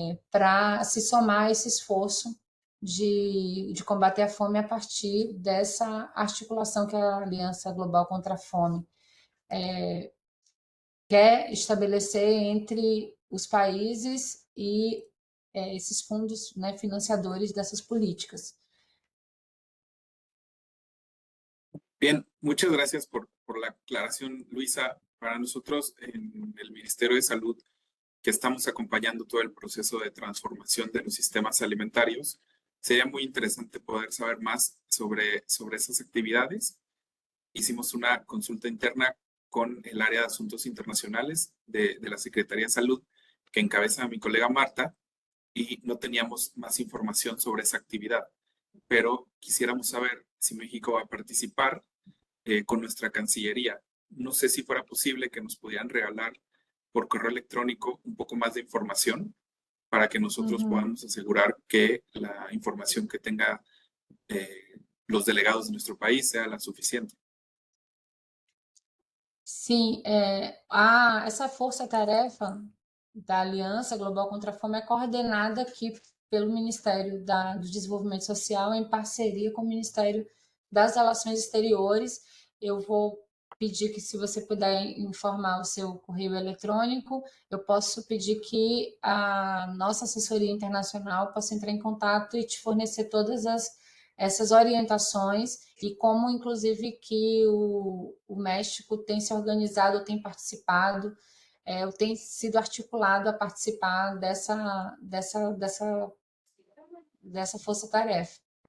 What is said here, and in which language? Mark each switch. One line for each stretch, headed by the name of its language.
Portuguese: para se somar a esse esforço de combater a fome a partir dessa articulação que a Aliança Global contra a Fome quer estabelecer entre os países e esses fundos, né, financiadores dessas políticas.
Spanish: Bien, muchas gracias por la aclaración, Luisa. Para nosotros en el Ministerio de Salud, que estamos acompañando todo el proceso de transformación de los sistemas alimentarios, sería muy interesante poder saber más sobre esas actividades. Hicimos una consulta interna con el área de asuntos internacionales de la Secretaría de Salud, que encabeza mi colega Marta, y no teníamos más información sobre esa actividad. Pero quisiéramos saber si México va a participar con nuestra Cancillería. No sé si fuera posible que nos pudieran regalar por correo electrónico un poco más de información para que nosotros podamos asegurar que la información que tenga los delegados de nuestro país sea la suficiente.
Portuguese: Sim, essa força-tarefa da Aliança Global contra a Fome é coordenada aqui pelo Ministério do Desenvolvimento Social em parceria com o Ministério das Relações Exteriores. Eu vou pedir que, se você puder informar o seu correio eletrônico, eu posso pedir que a nossa assessoria internacional possa entrar em contato e te fornecer todas essas orientações e como, inclusive, que o México tem se organizado, tem participado, tem sido articulado a participar dessa força-tarefa.